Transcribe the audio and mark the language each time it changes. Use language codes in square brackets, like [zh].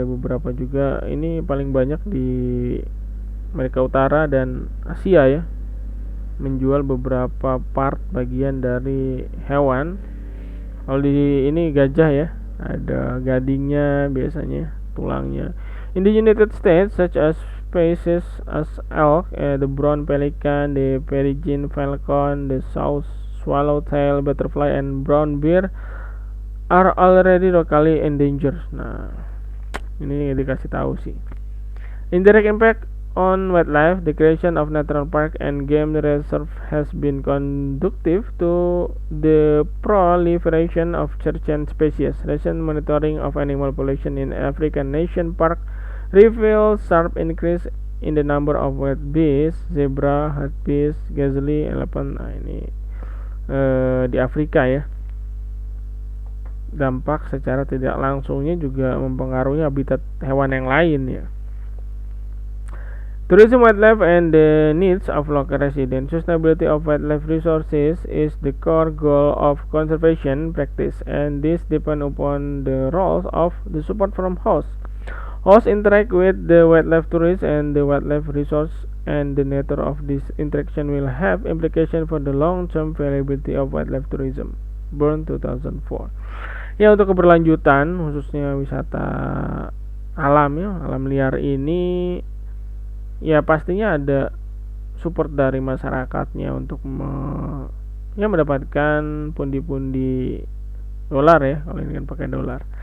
[id] Ada beberapa juga, ini paling banyak di Amerika Utara dan Asia ya, menjual beberapa part bagian dari hewan. Kalau di ini gajah ya, ada gadingnya biasanya, tulangnya. [en] In the United States, such as species as elk, the brown pelican, the peregrine falcon, the south swallowtail butterfly, and brown bear are already locally endangered. [id] Nah, ini dikasih tahu sih. [en] Indirect impact on wildlife, the creation of natural park and game reserve has been conducive to the proliferation of certain species. Recent monitoring of animal population in African nation park reveals sharp increase in the number of wildebeest, zebra, hartebeest, gazelle, elephant. [id] Nah, ini di Afrika ya. Dampak secara tidak langsungnya juga mempengaruhi habitat hewan yang lain ya. [en] Tourism, wildlife, and the needs of local residents. Sustainability of wildlife resources is the core goal of conservation practice, and this depends upon the roles of the support from hosts. Hosts interact with the wildlife tourists and the wildlife resource, and the nature of this interaction will have implication for the long-term viability of wildlife tourism. Burn 2004. [id] Ya, untuk keberlanjutan khususnya wisata alam ya, alam liar ini ya pastinya ada support dari masyarakatnya untuk mendapatkan pundi-pundi dolar ya, kalau ini kan pakai dolar.